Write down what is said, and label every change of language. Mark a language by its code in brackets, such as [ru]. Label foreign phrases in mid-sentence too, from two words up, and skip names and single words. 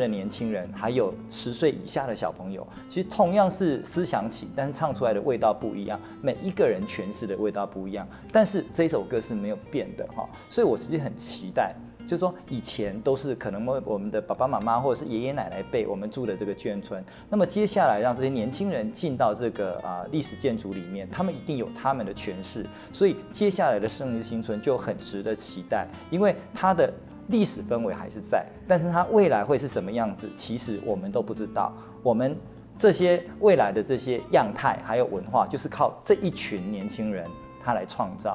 [zh] 的年輕人，還有10歲以下的小朋友，其實同樣是思想起，但是唱出來的味道不一樣，每一個人詮釋的味道不一樣，但是這首歌是沒有變的哈，所以我其實很期待，就是說以前都是可能我們的爸爸媽媽或者是爺爺奶奶輩我們住的這個眷村，那麼接下來讓這些年輕人進到這個歷史建築裡面，他們一定有他們的詮釋，所以接下來的勝利新村就很值得期待，因為它的歷史氛圍還是在，但是它未來會是什麼樣子，其實我們都不知道。我們這些未來的這些樣態還有文化，就是靠這一群年輕人他來創造。